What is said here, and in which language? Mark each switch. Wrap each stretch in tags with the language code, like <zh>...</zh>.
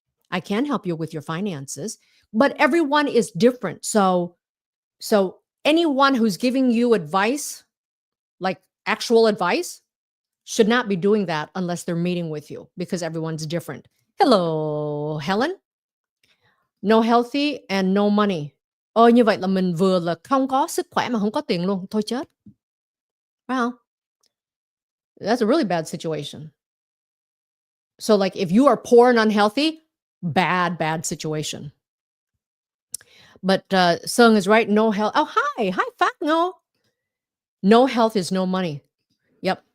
<en>I can help you with your finances, but everyone is different. So anyone who's giving you advice, like actual advice, should not be doing that unless they're meeting with you because everyone's different. Hello, Helen. No healthy and no money.</en> <vi>Như vậy là mình vừa là không có sức khỏe mà không có tiền luôn. Thôi chết. Wow.</vi> <en>That's a really bad situation. So like if you are poor and unhealthy, bad situation. But Sung is right. No health. Oh, hi, Phát Ngô. No health is no money. Yep.</en>